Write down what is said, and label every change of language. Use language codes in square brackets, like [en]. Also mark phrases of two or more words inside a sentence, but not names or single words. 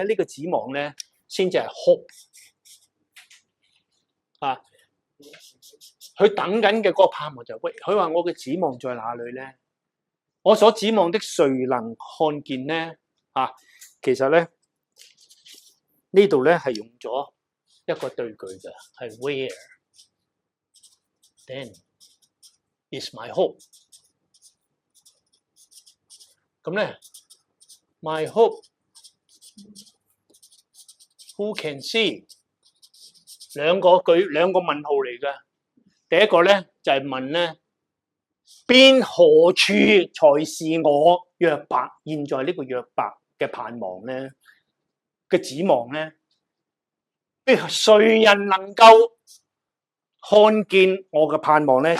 [yue] 呢個指望咧先至係hope佢等緊嘅嗰個盼望就喂，佢話我嘅指望在哪裏咧？我所指望的誰能看見咧？其實咧。呢度咧係用咗一個對句嘅，係 [en] Where then is my hope？咁咧 ，my hope who can see？ [yue] 兩個問號嚟嘅。第一個咧就係問咧，邊何處才是我約伯現在呢個約伯嘅盼望咧？嘅指望咧，誰人能夠看見我嘅盼望咧？